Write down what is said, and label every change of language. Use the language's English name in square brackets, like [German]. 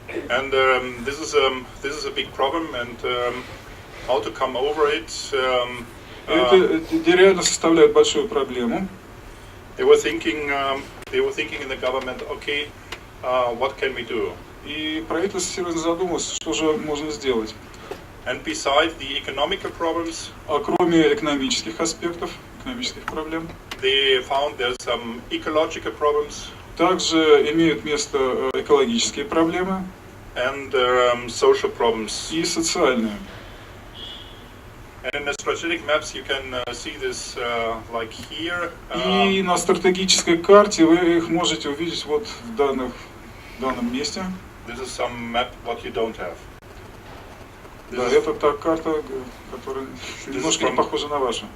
[English] And this is a big problem, and how to come over it. [Russian] Это реально составляет большую проблему. [English] They were thinking in the government, okay, what can we do? [Russian] И правительство серьезно задумалось, что же можно сделать. [English] And besides the economical problems, [Russian] А кроме экономических аспектов, экономических проблем, [English] they found there's some ecological problems [Russian] также имеют место экологические проблемы [English] and social problems. [Russian] и социальные. [English] And in the strategic maps you can see this like here. [Russian] И на стратегической карте вы их можете увидеть вот в данном месте. [English] This is some map what you don't have. [Russian] Да, это та карта, которая немножко не похожа на вашу.